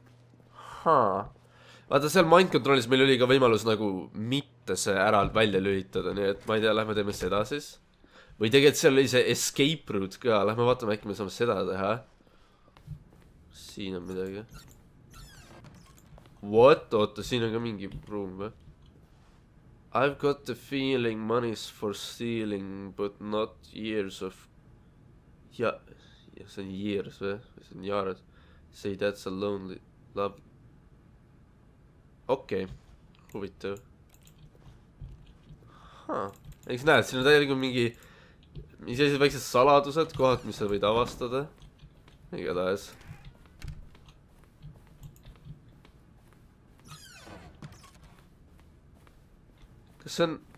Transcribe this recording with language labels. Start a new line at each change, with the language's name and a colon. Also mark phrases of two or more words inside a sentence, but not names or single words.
Estonian: Vaata seal
English: mind controlis
Estonian: meil oli ka võimalus nagu mitte see ära välja lülitada, nii et ma ei tea, lähme teeme seda siis. Või tegelikult seal oli see
English: escape route
Estonian: ka, lähme vaatame äkki me saame seda teha. Siin on midagi. What? Oota, siin on ka mingi ruum või?
English: I've got the feeling money's for stealing, but not years of...
Estonian: Ja, see on years või? See on jaared.
English: Say that's a lonely love.
Estonian: Okei, huvitav. Eks näed, siin on täielikult mingi... Mis sellised väiksed saladused, kohad, mis sa võid avastada. Igatahes. Kas see on...